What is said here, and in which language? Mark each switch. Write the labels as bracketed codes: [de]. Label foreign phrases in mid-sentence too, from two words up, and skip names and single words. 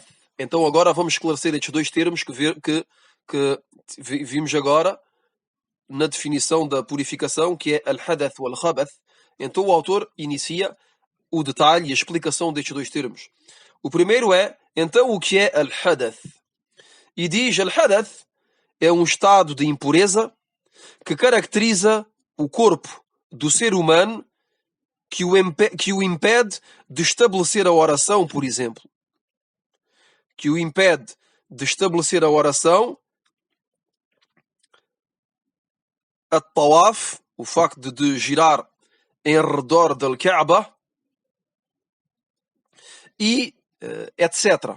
[pt] Então agora vamos esclarecer estes dois termos que vimos agora na definição da purificação, que é al-hadath ou al-khabath. Então o autor inicia o detalhe e a explicação destes dois termos. O primeiro é, então o que é al-hadath? E diz, al-hadath é um estado de impureza que caracteriza o corpo do ser humano, que o impede de estabelecer a oração, por exemplo. Que o impede de estabelecer a oração, a tawaf, o facto de girar em redor da Kaaba, e etc.